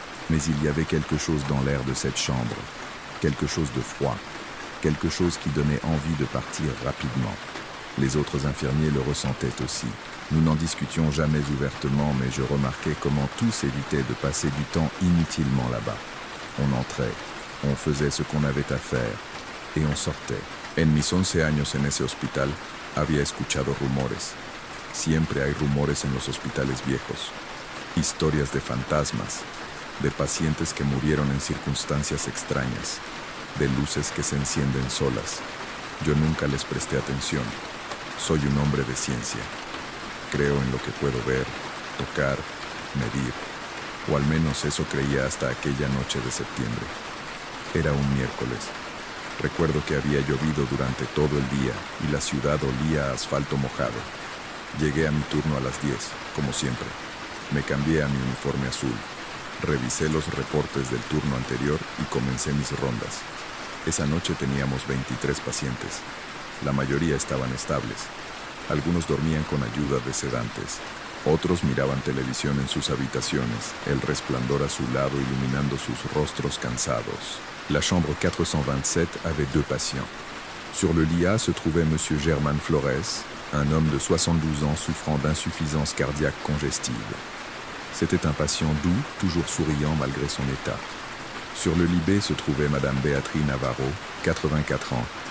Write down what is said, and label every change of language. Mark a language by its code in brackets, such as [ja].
[fr] Mais il y avait quelque chose dans l'air de cette chambre, quelque chose de froid, quelque chose qui donnait envie de partir rapidement. Les autres infirmiers le ressentaient aussi. Nous n'en discutions jamais ouvertement, mais je remarquais comment tous évitaient de passer du temps inutilement là-bas. On entrait, on faisait ce qu'on avait à faire, et on sortait. [es] En mis 11 años en ese hospital, había escuchado rumores. Siempre hay rumores en los hospitales viejos. Historias de fantasmas, de pacientes que murieron en circunstancias extrañas, de luces que se encienden solas. Yo nunca les presté atención. Soy un hombre de ciencia. Creo en lo que puedo ver, tocar, medir. O al menos eso creía hasta aquella noche de septiembre. Era un miércoles. Recuerdo que había llovido durante todo el día y la ciudad olía a asfalto mojado. Llegué a mi turno a las 10, como siempre. Me cambié a mi uniforme azul. Revisé los reportes del turno anterior y comencé mis rondas. Esa noche teníamos 23 pacientes. La mayoría estaban estables. Algunos dormían con ayuda de sedantes. Otros miraban televisión en sus habitaciones, el resplandor azulado iluminando sus rostros cansados. [fr] La chambre 427 avait 2 patients. Sur le lit A se trouvait M. Germán Flores, un homme de 72 ans souffrant d'insuffisance cardiaque congestive. C'était un patient doux, toujours souriant malgré son état. Sur le lit B se trouvait Mme Béatrice Navarro, 84 ans,